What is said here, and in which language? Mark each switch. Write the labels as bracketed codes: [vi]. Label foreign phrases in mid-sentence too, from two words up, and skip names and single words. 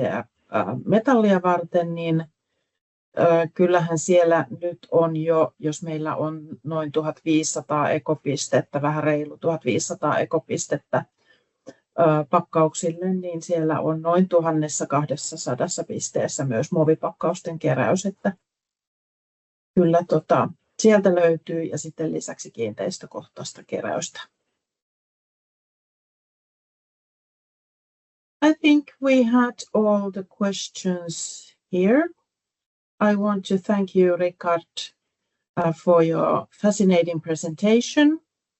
[fi] ja metallia varten, niin kyllähän siellä nyt on jo, jos meillä on noin 1500 ekopistettä, vähän reilu 1500 ekopistettä pakkauksille, niin siellä on noin 1200 pisteessä myös muovipakkausten keräys, että kyllä sieltä löytyy, ja sitten lisäksi kiinteistökohtaista keräystä. [en] I think we had all the questions here. I want to thank you, Rickard, for your fascinating presentation.